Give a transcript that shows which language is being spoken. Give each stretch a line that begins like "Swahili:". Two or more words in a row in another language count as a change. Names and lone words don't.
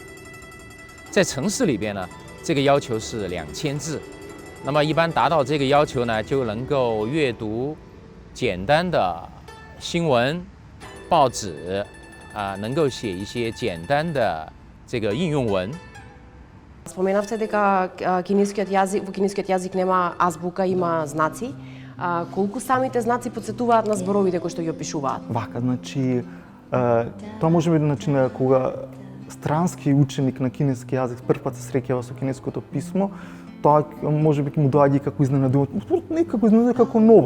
Chinese: 在城市里边呢，这个要求是2000字。那么一般达到这个要求呢，就能够阅读简单的新闻、报纸，能够写一些简单的这个应用文。
Macedonian: Споменавте дека кинескиот јазик, во кинескиот јазик нема азбука, има знаци. Колку самите знаци потсетуваат на зборовите кои што ги опишуваат? Вака, значи, тоа може би на кога странски ученик на кинески јазик прв пат се среќава со кинеското писмо, тоа може би му доаѓа како изненадување, некако изненадување како новост.